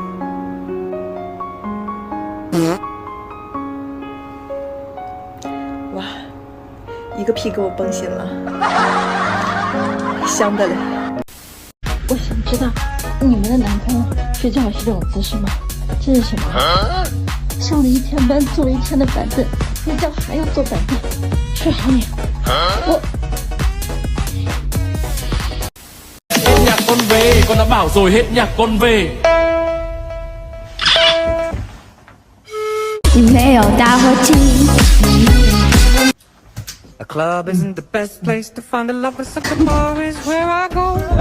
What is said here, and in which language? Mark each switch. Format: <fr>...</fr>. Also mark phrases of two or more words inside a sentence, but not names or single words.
<zh>哇，一个屁给我崩醒了，香的嘞。我想知道，你们的男朋友睡觉是这种姿势吗？这是什么？上了一天班，坐了一天的板凳，睡觉还要坐板凳，睡好你。我。</zh> <vi>con về, con đã bảo rồi hết nhạc con về。</vi> <zh>你没有打火机。</zh> <en>A club isn't the best place to find a lover, so the bar is where I go。</en>